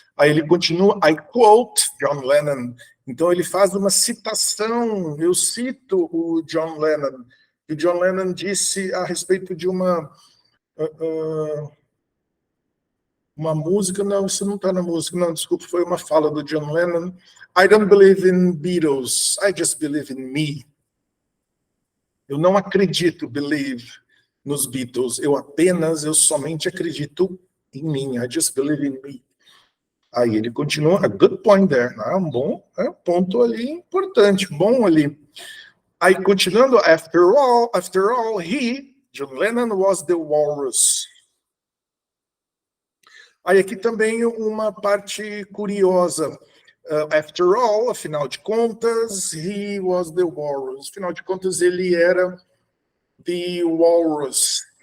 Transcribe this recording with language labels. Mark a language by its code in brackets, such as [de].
[pt] Aí ele continua, [en] I quote John Lennon. [pt] Então ele faz uma citação, eu cito o John Lennon. E o John Lennon disse a respeito de uma música, não, isso não está na música, não, desculpa, foi uma fala do John Lennon. [en] I don't believe in Beatles, I just believe in me. [pt] Eu não acredito, believe, nos Beatles, eu somente acredito em mim, [en] I just believe in me. [pt] Aí ele continua, [en] a good point there, [pt] um bom ponto ali importante, bom ali. Aí continuando, [en] after all, John Lennon was the walrus. [pt] Aí aqui também uma parte curiosa. [en] After all, [pt] afinal de contas, [en] he was the walrus. [pt] Afinal de contas, ele era [en] the walrus.